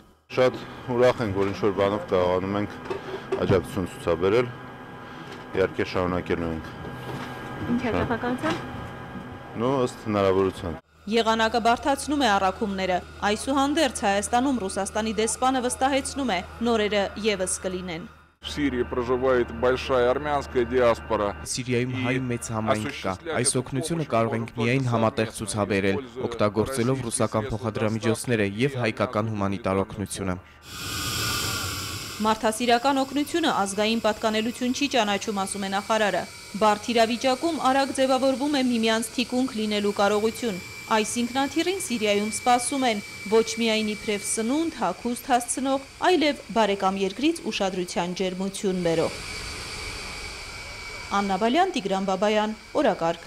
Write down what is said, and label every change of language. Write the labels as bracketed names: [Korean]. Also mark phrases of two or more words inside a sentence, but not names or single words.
[Armenian] Շատ ուրախ ենք, որ ինչ-որ բանով կարողանում ենք աջակցություն ցուցաբերել, իհարկե շարունակելու ենք։ Ինչ է նախաքանցը։ նո ըստ հնարավորության։ Եղանակը բարդացնում է առաքումները։ Այսուհանդերձ Հայաստանում Ռուսաստանի դեսպանը վստահեցնում է, նորերը ևս կլինեն։ [Russian] В Сирии проживает большая армянская диаспора. [Armenian] Սիրիայում հայ մեծ համայնք կա։ Այս օգնությունը կարող ենք միայն համատեղ ցուցաբերել, օգտագործելով ռուսական փոխադրամիջոցները եւ հայկական հումանիտար օգնությունը։ Մարդասիրական օգնությունը ազգային պատկանելություն չի ճանաչում, ասում է նախարարը։ Բարդ իրավիճակում արագ ձևավորվում է միմյանց թիկունք լինելու կարողություն։ Այս ինքնաթիռին Սիրիայում սպասում են ոչ միայն իբրև սնունդ, հագուստ հասցնող, այլև բարեկամ երկրից ուշադրության ջերմություն բերող։ Աննա Բալյան, Տիգրան Բաբայան, օրակարգ։